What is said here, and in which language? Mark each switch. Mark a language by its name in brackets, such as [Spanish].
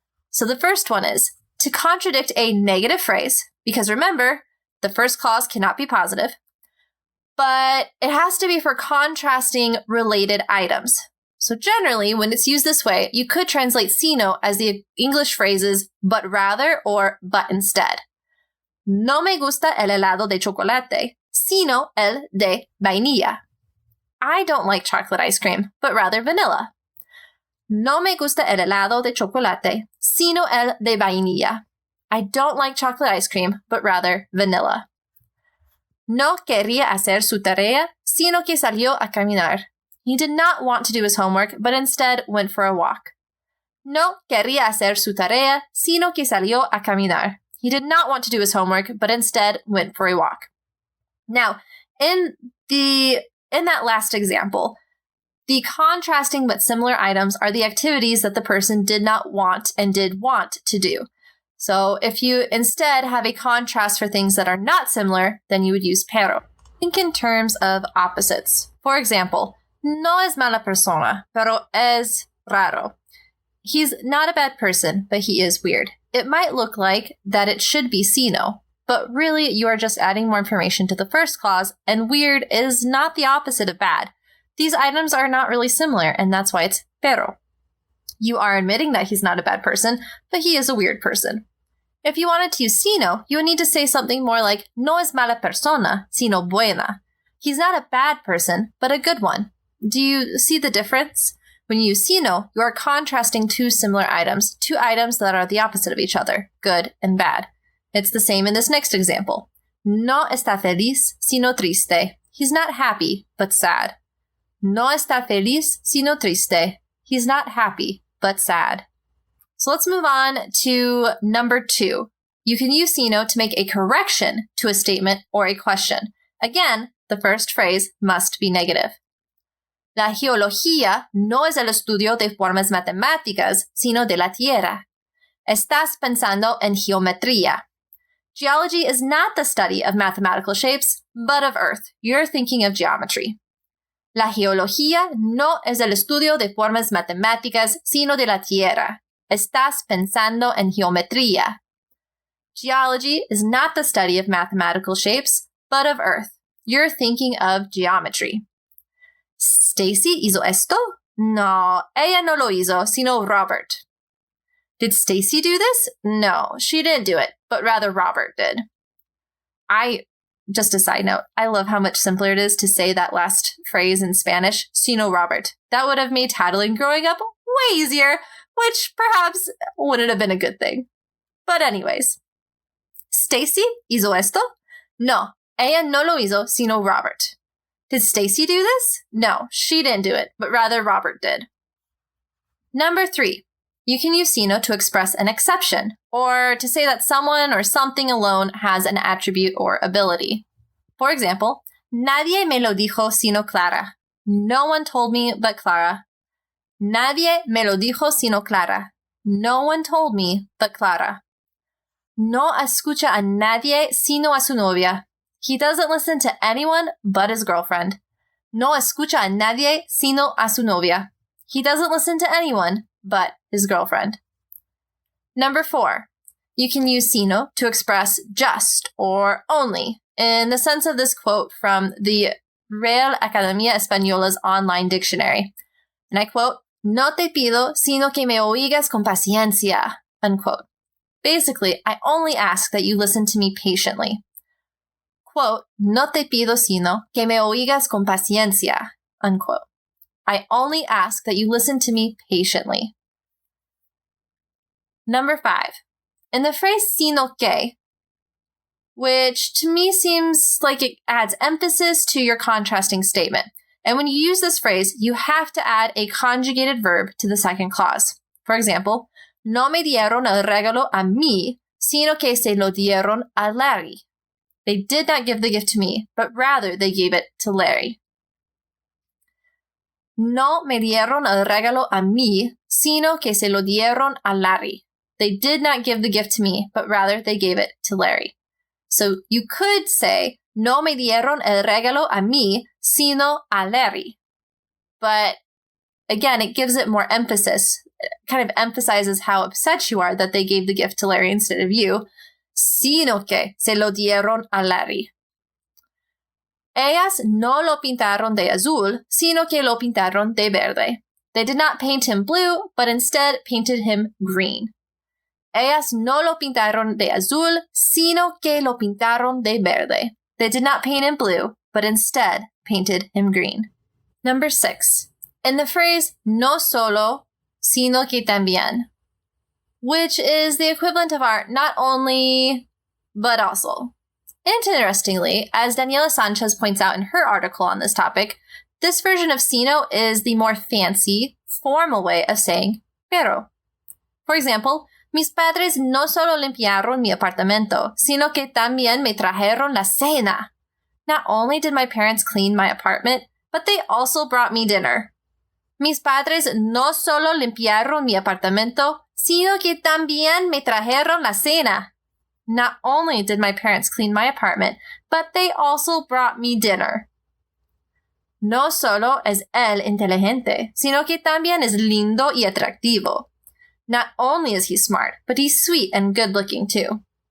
[English] So the first one is to contradict a negative phrase, because remember, the first clause cannot be positive, but it has to be for contrasting related items. So generally, when it's used this way, you could translate Sino as the English phrases but rather or but instead. [Spanish] No me gusta el helado de chocolate, sino el de vainilla. [English] I don't like chocolate ice cream, but rather vanilla. [Spanish] No me gusta el helado de chocolate, sino el de vainilla. [English] I don't like chocolate ice cream, but rather vanilla. [Spanish] No quería hacer su tarea, sino que salió a caminar. [English] He did not want to do his homework, but instead went for a walk. [Spanish] No quería hacer su tarea, sino que salió a caminar. [English] He did not want to do his homework, but instead went for a walk. Now, in that last example, the contrasting but similar items are the activities that the person did not want and did want to do. So if you instead have a contrast for things that are not similar, then you would use perro. Think in terms of opposites. For example, [Spanish] no es mala persona, pero es raro. [English] He's not a bad person, but he is weird. It might look like that it should be Sino, but really you are just adding more information to the first clause, and weird is not the opposite of bad. These items are not really similar, and that's why it's perro. You are admitting that he's not a bad person, but he is a weird person. If you wanted to use Sino, you would need to say something more like, [Spanish] no es mala persona, sino buena. [English] He's not a bad person, but a good one. Do you see the difference? When you use Sino, you are contrasting two similar items, two items that are the opposite of each other, good and bad. It's the same in this next example. [Spanish] No está feliz, sino triste. [English] He's not happy, but sad. [Spanish] No está feliz, sino triste. [English] He's not happy, but sad. So let's move on to number 2. You can use Sino to make a correction to a statement or a question. Again, the first phrase must be negative. [Spanish] La geología no es el estudio de formas matemáticas, sino de la tierra. Estás pensando en geometría. [English] Geology is not the study of mathematical shapes, but of Earth. You're thinking of geometry. [Spanish] La geología no es el estudio de formas matemáticas, sino de la tierra. Estás pensando en geometría. [English] Geology is not the study of mathematical shapes, but of Earth. You're thinking of geometry. [Spanish] ¿Stacy hizo esto? No, ella no lo hizo, sino Robert. [English] Did Stacy do this? No, she didn't do it, but rather Robert did. Just a side note, I love how much simpler it is to say that last phrase in Spanish, [Spanish] Sino Robert. [English] That would have made tattling growing up way easier, which perhaps wouldn't have been a good thing. But anyways, [Spanish] ¿Stacy hizo esto? No, ella no lo hizo, sino Robert. [English] Did Stacy do this? No, she didn't do it, but rather Robert did. Number 3. You can use Sino to express an exception, or to say that someone or something alone has an attribute or ability. For example, [Spanish] nadie me lo dijo sino Clara. [English] No one told me but Clara. [Spanish] Nadie me lo dijo sino Clara. [English] No one told me but Clara. [Spanish] No escucha a nadie sino a su novia. [English] He doesn't listen to anyone but his girlfriend. [Spanish] No escucha a nadie sino a su novia. [English] He doesn't listen to anyone but his girlfriend. Number 4. You can use Sino to express just or only, in the sense of this quote from the Real Academia Española's online dictionary. And I quote, [Spanish] No te pido sino que me oigas con paciencia, [English] unquote. Basically, I only ask that you listen to me patiently. Quote, [Spanish] No te pido sino que me oigas con paciencia, [English] unquote. I only ask that you listen to me patiently. Number 5. In the phrase sino que, which to me seems like it adds emphasis to your contrasting statement. And when you use this phrase, you have to add a conjugated verb to the second clause. For example, [Spanish] no me dieron el regalo a mí, sino que se lo dieron a Larry. [English] They did not give the gift to me, but rather they gave it to Larry. [Spanish] No me dieron el regalo a mí, sino que se lo dieron a Larry. [English] They did not give the gift to me, but rather they gave it to Larry. So you could say, [Spanish] no me dieron el regalo a mí, sino a Larry. [English] But again, it gives it more emphasis. It kind of emphasizes how upset you are that they gave the gift to Larry instead of you. [Spanish] Sino que se lo dieron a Larry. Ellas no lo pintaron de azul, sino que lo pintaron de verde. [English] They did not paint him blue, but instead painted him green. [Spanish] Ellas no lo pintaron de azul, sino que lo pintaron de verde. [English] They did not paint him blue, but instead painted him green. Number 6. In the phrase [Spanish] no solo, sino que también, [English] which is the equivalent of our not only, but also. Interestingly, as Daniela Sanchez points out in her article on this topic, this version of Sino is the more fancy, formal way of saying Perro. For example, [Spanish] mis padres no solo limpiaron mi apartamento, sino que también me trajeron la cena. [English] Not only did my parents clean my apartment, but they also brought me dinner. [Spanish] Mis padres no solo limpiaron mi apartamento, sino que también me trajeron la cena. [English] Not only did my parents clean my apartment, but they also brought me dinner. [Spanish] No solo es él inteligente, sino que también es lindo y atractivo. [English] Not only is he smart, but he's sweet and good-looking too.